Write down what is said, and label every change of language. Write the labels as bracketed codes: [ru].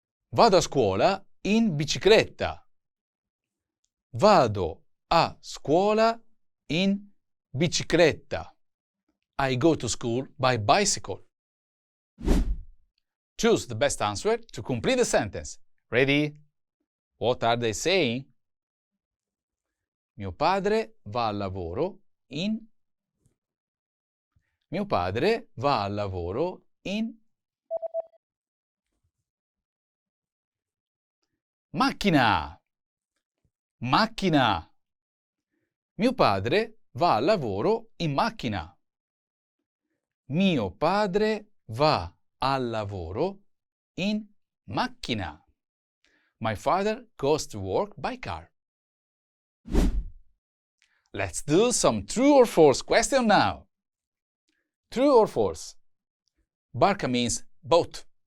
[it] Vado a scuola in bicicletta. Vado a scuola in bicicletta. [en] I go to school by bicycle. Choose the best answer to complete the sentence. Ready? What are they saying? [it] Mio padre va al lavoro in... Mio padre va al lavoro in... Macchina. Macchina. Mio padre va al lavoro in macchina. Mio padre va al lavoro in macchina. [en] My father goes to work by car. Let's do some true or false question now. True or false? Barca means boat.